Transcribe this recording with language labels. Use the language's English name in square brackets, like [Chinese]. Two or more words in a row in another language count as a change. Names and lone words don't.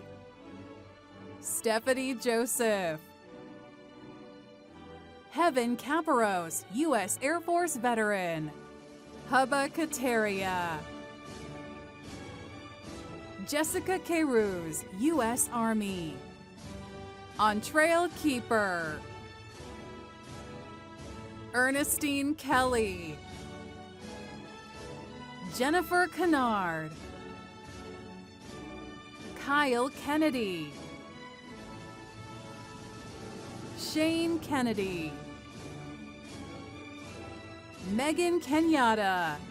[English] Stephanie Joseph. Heaven Caparos, U.S. Air Force veteran. Hubba Kateria. Jessica Carews, U.S. Army. On Trail Keeper. Ernestine Kelly. Jennifer Kennard, Kyle Kennedy, Shane Kennedy, Megan Kenyatta,